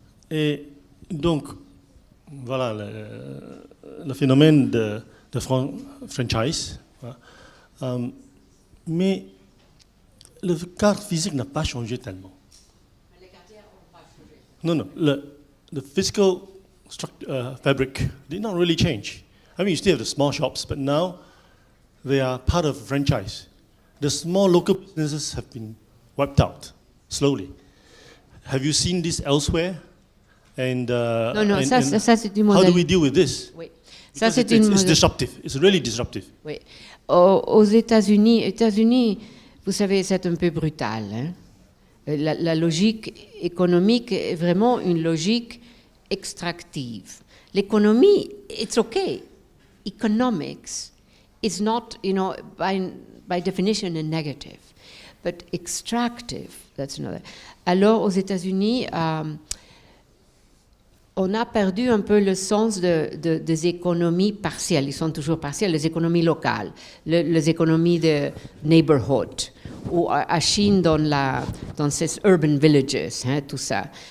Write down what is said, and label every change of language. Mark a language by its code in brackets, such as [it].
[fr] Et donc, voilà le phénomène de franchise. Voilà. Mais le cadre physique n'a pas changé tellement. Les quartiers n'ont pas changé. [en] Non, the physical fabric did not really change. I mean, you still have the small shops, but now they are part of franchise. The small local businesses have been wiped out slowly. Have you seen this elsewhere? And, [fr] non, ça c'est du modèle. [en] How do we deal with this? [fr] Oui. Ça, c'est [en] it's disruptive. It's really disruptive. [fr] Oui. Aux États-Unis, vous savez, c'est un peu brutal. Hein? La logique économique est vraiment une logique extractive. [en] L'économie, it's okay. Economics is not, by definition, a negative, but extractive. That's another. [fr] Alors, aux États-Unis, on a perdu un peu le sens des économies partielles. Ils sont toujours partielles, les économies locales, les économies de neighborhood, ou à Chine dans ces urban villages, hein, tout ça.